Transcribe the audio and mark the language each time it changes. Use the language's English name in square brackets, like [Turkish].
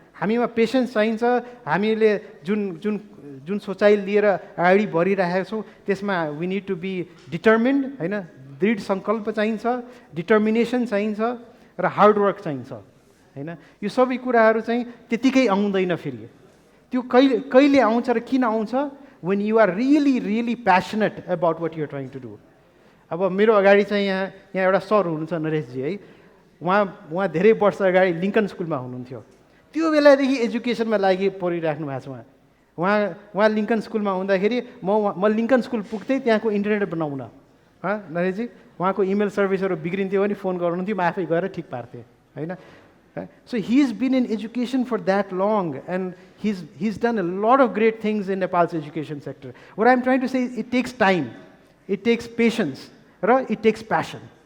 [Nepali] हामीमा पेसेन्स चाहिन्छ। हामीले जुन जुन जुन सोचाइ लिएर अगाडि बढिरहेका छौँ त्यसमा [English] we need to be determined [Nepali] होइन। दृढ सङ्कल्प चाहिन्छ, डिटर्मिनेसन चाहिन्छ र हार्डवर्क चाहिन्छ होइन। यो सबै कुराहरू चाहिँ त्यतिकै आउँदैन फेरि। त्यो कहिले आउँछ र किन आउँछ? [English] when you are really passionate about what you're trying to do. [Nepali] अब मेरो अगाडि चाहिँ यहाँ एउटा सर हुनुहुन्छ नरेशजी है। उहाँ धेरै वर्ष अगाडि लिङ्कन स्कुलमा हुनुहुन्थ्यो। त्यो बेलादेखि एजुकेसनमा लागि परिराख्नु भएको छ। उहाँ लिङ्कन स्कुलमा हुँदाखेरि म लिङ्कन स्कुल पुग्थेँ त्यहाँको इन्टरनेट बनाउन। नरेशजी उहाँको इमेल सर्भिसहरू बिग्रिन्थ्यो भने फोन गर्नुहुन्थ्यो, म आफै गएर ठिक पार्थेँ होइन। [English] So he's been in education for that long, and he's done a lot of great things in Nepal's education sector. What I'm trying to say is it takes time, it takes patience, it takes passion.